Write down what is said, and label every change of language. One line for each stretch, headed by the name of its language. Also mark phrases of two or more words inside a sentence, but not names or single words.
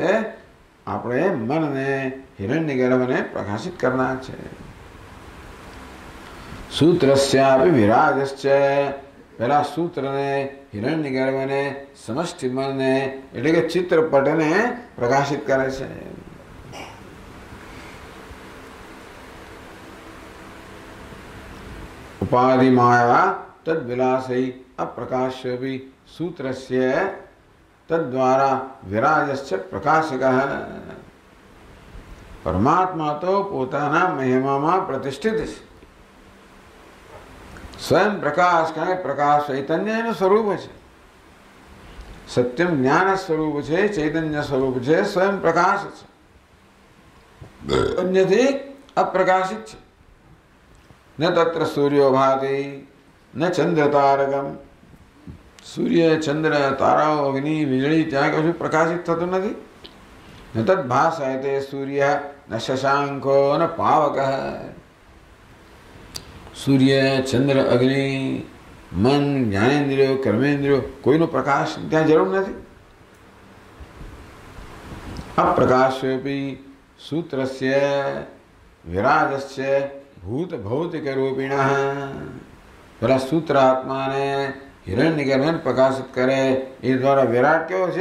Gujarati: આપણે મનને હિરણ્યગર્ભને પ્રકાશિત કરનાર છે।
Sanskrit: સૂત્રસ્યાપી વિરાજશ્ચ,
Gujarati: પહેલા સૂત્રને હિરણ્યગર્ભને સમષ્ટિ મનને એટલે કે ચિત્રપટને પ્રકાશિત કરે છે।
Sanskrit: उपाधि माया तद विलासै अप्रकाश्यपि सूत्रस्य तद्वारा विराजस्य प्रकाशकः।
Gujarati: પરમાત્મા તો પોતાના महिमाમાં પ્રતિષ્ઠિત છે। સ્વયં પ્રકાશ કે પ્રકાશ ચૈતન્ય એનું સ્વરૂપ છે। સત્યમ જ્ઞાન સ્વરૂપ છે, ચૈતન્ય સ્વરૂપ છે, સ્વયં પ્રકાશ છે, અન્યથી અપ્રકાશિત છે।
Sanskrit: न तत्र सूर्यो भाति न चंद्र तारकम।
Gujarati: સૂર્ય ચંદ્ર તારાઓ અગ્નિ वीजળી ત્યાં કશું પ્રકાશિત થતું નથી।
Sanskrit: ન તદ ભાસયતે सूर्य न शशांको न पावकः।
Gujarati: સૂર્ય ચંદ્ર અગ્નિ મન ज्ञानेन्द्रिયો કર્મેન્દ્રિયો કોઈનો પ્રકાશ ત્યાં જરૂર નથી।
Sanskrit: અપ્રકાશ્યોપી સૂત્રસ્ય વિરાજસ્ય ભૂત ભૌતિક રૂપિણ।
Gujarati: પેલા સૂત્ર આત્માને હિરણ્યગર્ભને પ્રકાશિત કરે એ દ્વારા વિરાટ કેવો છે?